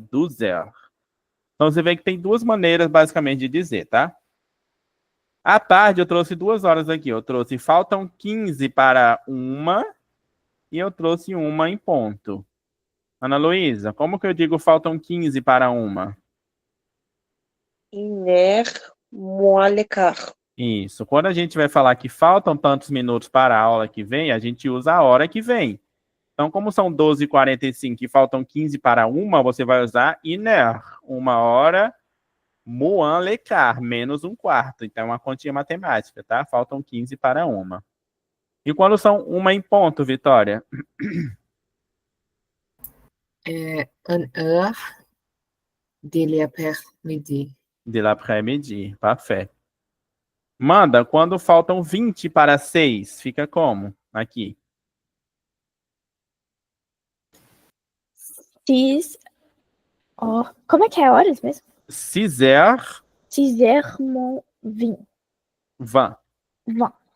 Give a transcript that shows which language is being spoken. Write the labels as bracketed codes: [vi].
[pt] 12 heures. Então, você vê que tem duas maneiras, basicamente, de dizer, tá? À tarde eu trouxe 2 horas aqui. Eu trouxe faltam 15 para 1 e eu trouxe 1 em ponto. Ana Luísa, como que eu digo faltam 15 para 1? [fr] Une heure moins le quart. [pt] Isso. Quando a gente vai falar que faltam tantos minutos para a aula que vem, a gente usa a hora que vem. Então, como são 12h45 e faltam 15 para 1, você vai usar une heure, 1 hora, [fr] moins le quart, [pt] menos 1/4. Então, é uma continha matemática, tá? Faltam 15 para 1. E quando são 1 em ponto, Vitória? [fr] Une heure de l'après-midi. De l'après-midi, parfait. [pt] Manda, quando faltam 20 para 6, fica como? Aqui. 6. Ó, como é que é horas mesmo? 6h20. [fr] 6h moins 20. 20.